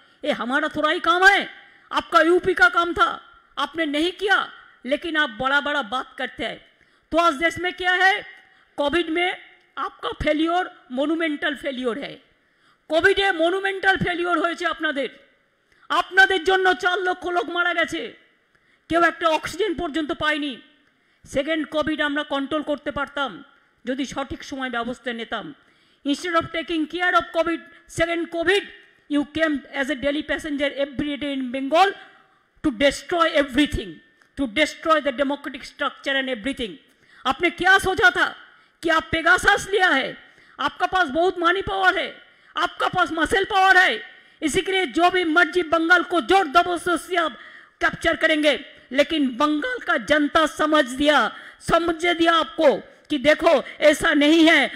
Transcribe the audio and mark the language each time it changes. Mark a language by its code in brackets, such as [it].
[hi] ये हमारा थोड़ा ही काम है, आपका यूपी का काम था, आपने नहीं किया, लेकिन आप बड़ा बड़ा बात करते हैं। तो आज देश में क्या है, कोविड में आपका फेलियर मनुमेंटल फेलियर है। [bn] कोविडे मनुमेंटल फेलियर হয়েছে আপনাদের। আপনাদের জন্য 4 লক্ষ লোক মারা গেছে, কেউ একটা অক্সিজেন পর্যন্ত পায়নি। সেকেন্ড কোভিড আমরা কন্ট্রোল করতে পারতাম যদি সঠিক সময় ব্যবস্থা নিতাম। [en] Instead of taking care of COVID, second COVID you came as a daily passenger every day in Bengal to destroy everything, to destroy the democratic structure and everything. [hi] आपने क्या सोचा था कि आप पेगासस लिया है, आपका पास बहुत मनी पावर है, आपका पास मसल पावर है, इसी के लिए जो भी मर्जी बंगाल को जोर जबरदस्ती से आप कैप्चर करेंगे। लेकिन बंगाल का जनता समझ दिया आपको कि देखो ऐसा नहीं है।